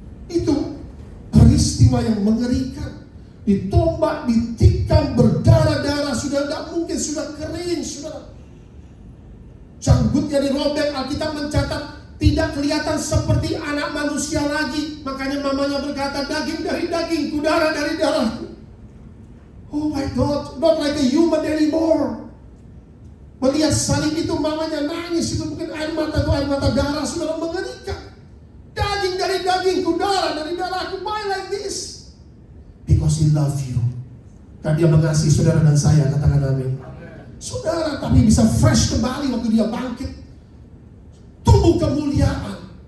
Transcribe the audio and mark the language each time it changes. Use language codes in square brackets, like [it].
[id] Itu peristiwa yang mengerikan. Ditombak, ditikam, berdarah-darah, sudah tidak mungkin, sudah kering, saudara. Janggutnya dirobek. Alkitab mencatat tidak kelihatan seperti anak manusia lagi. Makanya mamanya berkata, daging dari dagingku, darah dari darahku. [en] Oh my God, not like a human anymore. [id] Melihat salib itu mamanya nangis. Itu bukan air mata, itu air mata darah, saudara, mengerikan. Daging dari dagingku, darah dari darahku. [en] Why like this? Because he love you. [id] Dan dia mengasihi saudara dan saya. Katakan amin. Saudara tapi bisa fresh kembali waktu dia bangkit. Tubuh kemuliaan.